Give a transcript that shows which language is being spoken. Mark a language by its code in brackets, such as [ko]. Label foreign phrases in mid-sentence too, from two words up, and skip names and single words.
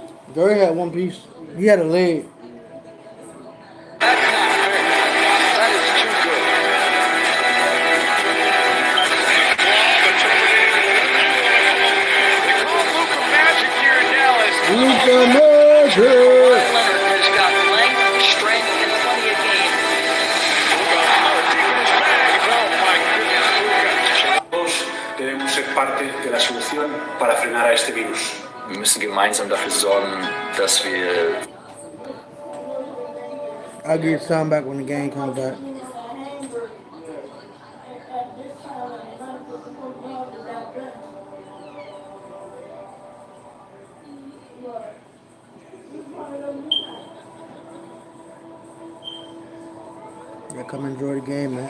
[en] Gary had one piece. He had a leg. Luka Magic. Has got length, strength, and plenty of game. [es] Debemos ser parte de la solución para frenar a este virus. [de] Wir müssen gemeinsam dafür sorgen, dass wir [en] I'll give you some back when the game comes back. Yeah, come enjoy the game, man.